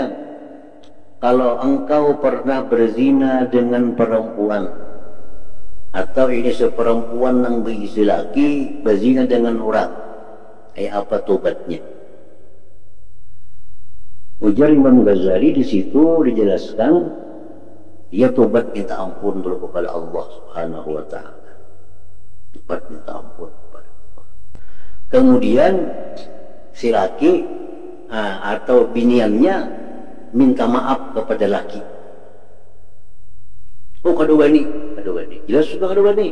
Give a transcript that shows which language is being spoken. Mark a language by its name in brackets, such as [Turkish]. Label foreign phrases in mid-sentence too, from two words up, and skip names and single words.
[Banjar] Kalau engkau pernah berzina dengan perempuan, atau ini seperempuan yang berisi laki berzina dengan orang, apa tobatnya? Ujar Imam Ghazali di situ dijelaskan Dia tobat minta ampun dulu kepada Allah [Arabic] سبحانه وتعالى. [Banjar] Tobat minta ampun kepada Allah. Kemudian si laki atau biniannya minta maaf kepada laki. Oh kada wani. Jelas sudah kada wani.